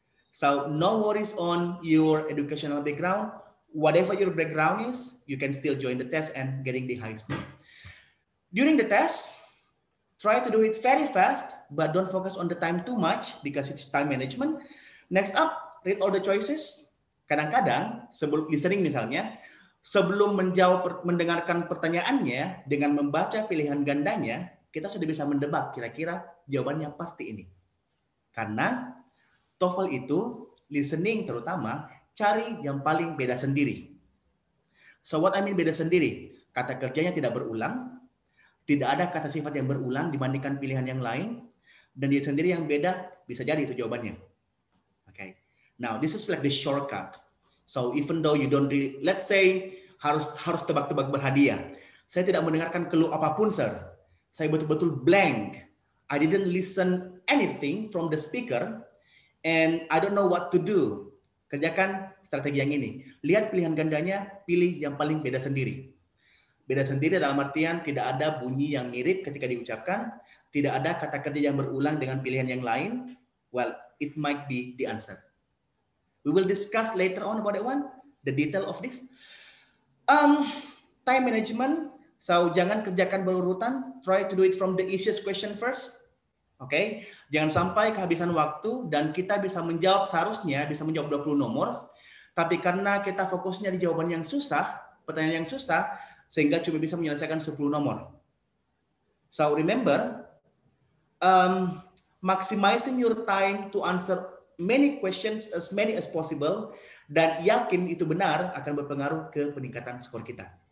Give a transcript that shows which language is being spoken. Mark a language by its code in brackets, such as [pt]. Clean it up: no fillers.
[en] So no worries on your educational background. Whatever your background is, you can still join the test and getting the high score. During the test, try to do it very fast, but don't focus on the time too much because it's time management. Next up, read all the choices. [id] Kadang-kadang sebelum listening misalnya, sebelum mendengarkan pertanyaannya dengan membaca pilihan gandanya, kita sudah bisa mendebak kira-kira jawabannya pasti ini. Karena TOEFL itu listening terutama cari yang paling beda sendiri. [en] So what I mean [id] beda sendiri? Kata kerjanya tidak berulang, tidak ada kata sifat yang berulang dibandingkan pilihan yang lain, dan dia sendiri yang beda, bisa jadi itu jawabannya. [en] Okay. Now this is like the shortcut. So even though you don't really, let's say [id] harus tebak-tebak berhadiah. Saya tidak mendengarkan clue apapun, sir. Saya betul-betul blank. [en] I didn't listen anything from the speaker, and I don't know what to do. [id] Kerjakan strategi yang ini. Lihat pilihan gandanya, pilih yang paling beda sendiri. Beda sendiri dalam artian tidak ada bunyi yang mirip ketika diucapkan, tidak ada kata kerja yang berulang dengan pilihan yang lain. [en] Well, it might be the answer. We will discuss later on about that one, the detail of this. Time management. So [id] jangan kerjakan berurutan. [en] Try to do it from the easiest question first. [id] Oke, jangan sampai kehabisan waktu dan kita bisa menjawab seharusnya bisa menjawab 20 nomor, tapi karena kita fokusnya di jawaban yang susah, pertanyaan yang susah, sehingga cuma bisa menyelesaikan 10 nomor. [en] So remember, maximizing your time to answer many questions as many as possible, [id] dan yakin itu benar akan berpengaruh ke peningkatan skor kita.